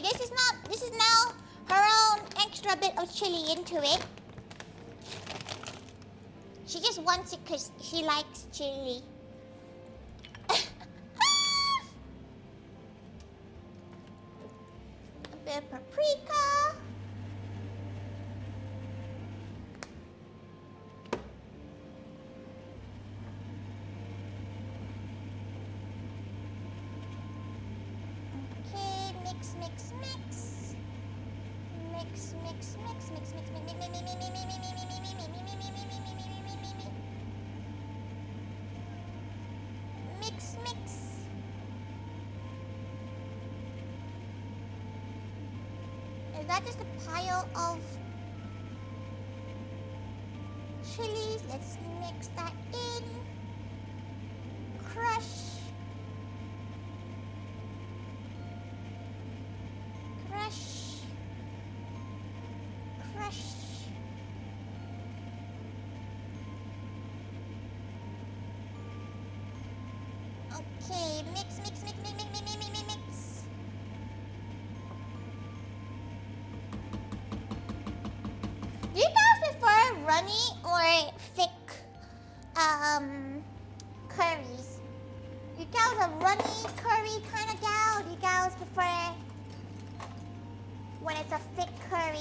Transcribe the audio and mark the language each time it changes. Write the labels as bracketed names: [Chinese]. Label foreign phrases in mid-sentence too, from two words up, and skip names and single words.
[English] This is now her own extra bit of chili into it. She just wants it because she likes chili. A bit of paprika. Okay, mix, mix, mix. Mix, mix, mix, mix, mix, mix, mix, mix, mix, mix, mix, mix, mix, mix, mix, mix, mix. Is that just a pile of chilies? Let's mix that in. Crush. Crush. Crush. Okay, mix, mix, mix, mix, mix, mix, mix, mix, mix. Do you guys prefer runny or thick curries? You guys a runny curry kind of gal? Do you guys prefer when it's a thick curry?